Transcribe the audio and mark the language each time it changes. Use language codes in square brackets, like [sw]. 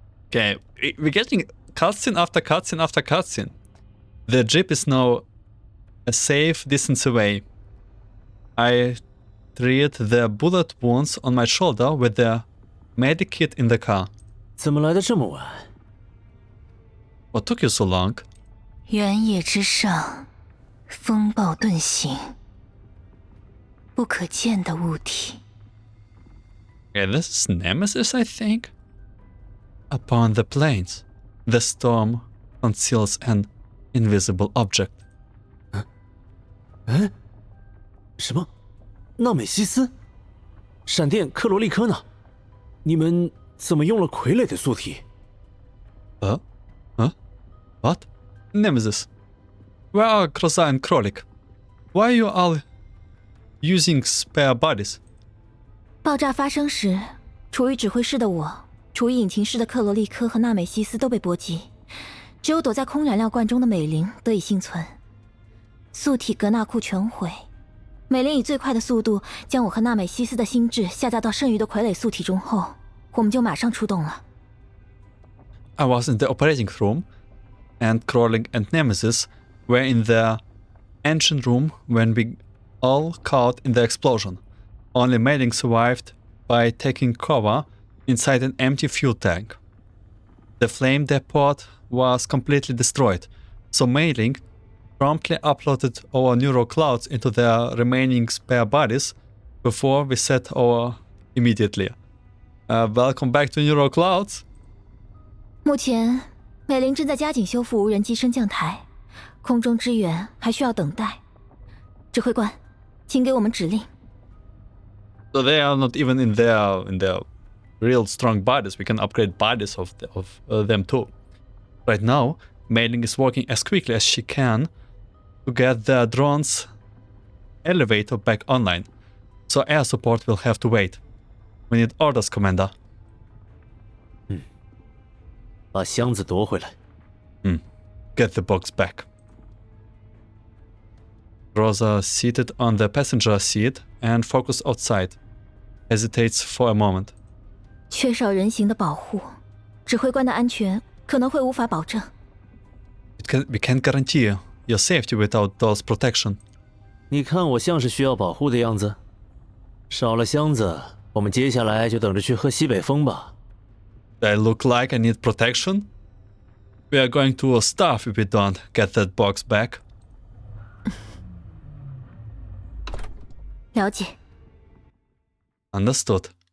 [en] Okay, we're getting cutscene after cutscene after cutscene. The jeep is now a safe distance away. I treat the bullet wounds on my shoulder with the medic kit in the car. [zh] 怎么来的这么晚？ [en] What took you so long? [zh] 原野之上，风暴遁形，不可见的物体。 [en] Okay, this is Nemesis, I think. Upon the plains, the storm conceals an invisible object. [zh] 什么？纳美西斯？闪电克罗利科呢？你们怎么用了傀儡的素体？ [en] Huh? What? Nemesis. Where are Krosa and Krolik? Why are you all using spare bodies? [zh] 爆炸发生时，处于指挥室的我，处于引擎室的克罗利科和纳美西斯都被波及，只有躲在空燃料罐中的美玲得以幸存。素体格纳库全毁，美玲以最快的速度将我和纳美西斯的心智下载到剩余的傀儡素体中后，我们就马上出动了。 [en] I was in the operating room, and Krolik and Nemesis were in the engine room when we all caught in the explosion. Only Mailing survived by taking cover inside an empty fuel tank. The flame depot was completely destroyed, so Mailing promptly uploaded our neural clouds into their remaining spare bodies before we set our immediately. Welcome back to neural clouds. [zh] 目前，美玲正在加紧修复无人机升降台，空中支援还需要等待。指挥官，请给我们指令。 [en] So they are not even in their real strong bodies. We can upgrade bodies of them too. Right now, Mailing is working as quickly as she can to get the drone's elevator back online. So air support will have to wait. We need orders, Commander. [zh] 把箱子夺回来。 [en] Get the box back. Rosa, seated on the passenger seat and focused outside, hesitates for a moment. [zh] 缺少人形的保护，指挥官的安全可能会无法保证。 [en] We can't guarantee your safety without those protection. [zh] 你看我像是需要保护的样子？少了箱子，我们接下来就等着去喝西北风吧。 [en] Do I look like I need protection? We are going to starve if we don't get that box back. [zh] 了解。 [en] Understood.